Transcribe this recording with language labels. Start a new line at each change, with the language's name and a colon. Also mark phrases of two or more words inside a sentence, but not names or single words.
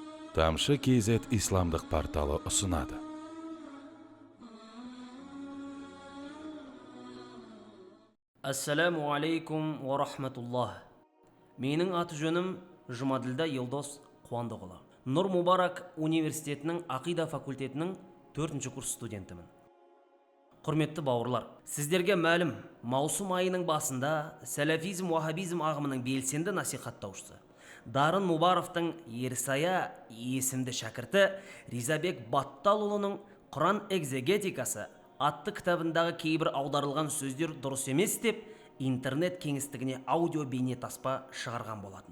Kazakh: Тамшы KZ исламдық порталы ұсынады.
Arabic: السلام عليكم ورحمة الله.
Kazakh: Менің аты жөнім Жұмаділда Елдос Қуандықұлы. Нұр Мубарак университетінің ақида факультетінің 4-ші курс студентімін. Құрметті бауырлар, сіздерге мәлім, маусым айының басында сәләфизм-уахабизм ағымының белсенді насихаттаушысы Дарын Мубаровтың Ерсая есімді шәкірті Ризабек Батталұлының Құран экзегетикасы атты кітабындағы кейбір аударылған сөздер дұрыс емес деп интернет кеңістігіне аудио бейнетаспа шығарған болатын.